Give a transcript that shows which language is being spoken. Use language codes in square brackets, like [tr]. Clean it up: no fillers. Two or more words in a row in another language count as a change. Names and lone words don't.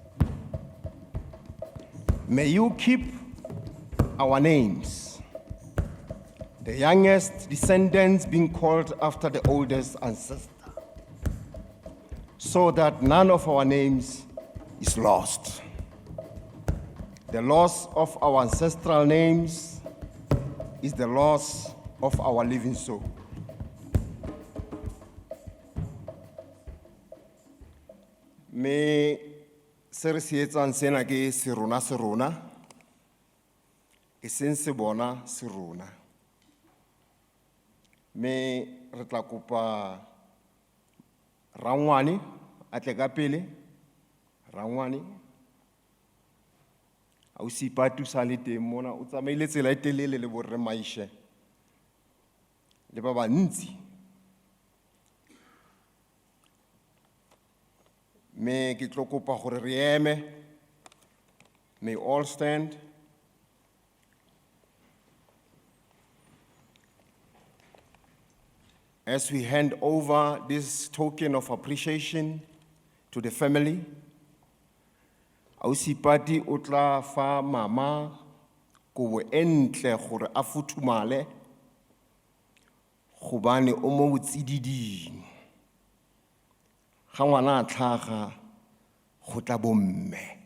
[en] May you keep our names, the youngest descendants being called after the oldest ancestor, so that none of our names is lost. The loss of our ancestral names is the loss of our living soul." [st] Me se re se etsang sena ke serona, e seng se bona serona. Me re tla kopa Rangwane a tle ka pele. Rangwane Ausi Patu sa le teng mona, o tsamaile tsela e telele le borre Maishe le ba bantsi. Me ke tlo kopa gore re eme. [en] May all stand. As we hand over this token of appreciation to the family, [tn] Ausi Pati o tla fa mama kobo entle gore a futhumale gobane o mo botsididing. Ga ngwana a tlhaga go tla bomme.